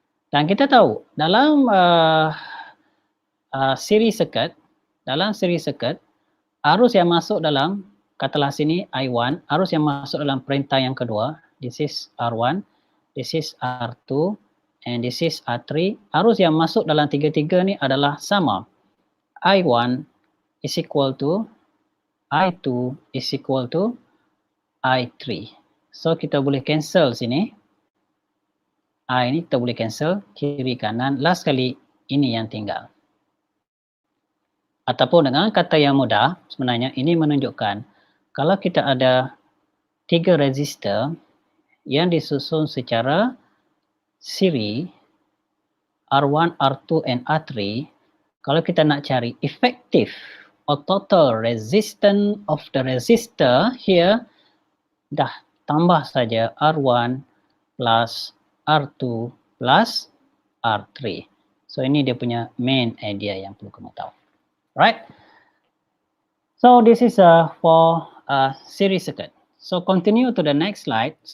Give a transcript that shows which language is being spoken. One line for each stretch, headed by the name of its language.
Malay: Dan kita tahu dalam series circuit, arus yang masuk dalam, katalah sini I1, arus yang masuk dalam perintah yang kedua,
English: this is R1, this is R2, and this is R3.
Malay: Arus yang masuk dalam tiga-tiga ni adalah sama.
English: I1 is equal to I2 is equal to I3.
Malay: So, kita boleh cancel sini. I ni kita boleh cancel kiri kanan. Last kali ini yang tinggal. Ataupun dengan kata yang mudah, sebenarnya ini menunjukkan kalau kita ada 3 resistor yang disusun secara siri R1, R2 and R3, kalau kita nak cari efektif
English: or total resistance of the resistor here,
Malay: dah tambah saja R1 plus R2 plus R3. So ini dia punya main idea yang perlu kamu tahu.
English: Right? So this is for series circuit. So continue to the next slide.